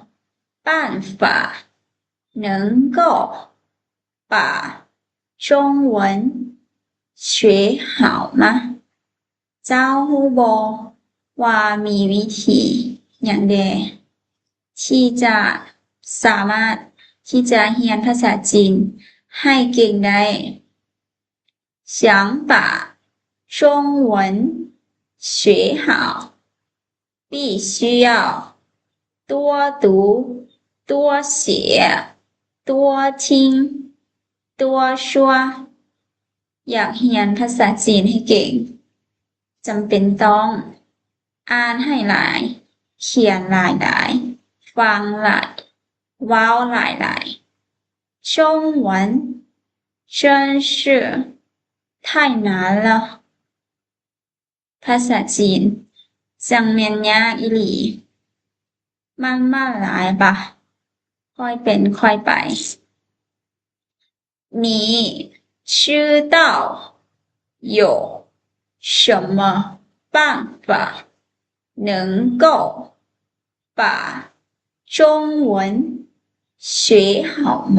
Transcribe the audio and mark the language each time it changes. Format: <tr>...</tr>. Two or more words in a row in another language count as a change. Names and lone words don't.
<zh>办法能够把中文学好吗</zh> <tts>เจ้ารู้บ่ว่ามีวิธีหยังแดที่ จะสามารถที่จะเรียนภาษาจีนให้เก่งได้</tts> <zh>想把中文学好必须要多读多写多听多说</zh> <tts>อยากเรียนภาษา จีนให้เก่งจำเป็นต้องอ่านให้หลายเขียนหลายๆฟังหลายเว้าหลายๆ</tts> <zh>中文真是太难了</zh> <tts>ภาษาจีนจังแม่นยากอีหลีมันหลายบะค่อยเป็นค่อยไป</tts> <zh>你知道有什么办法能够把中文学好吗</zh>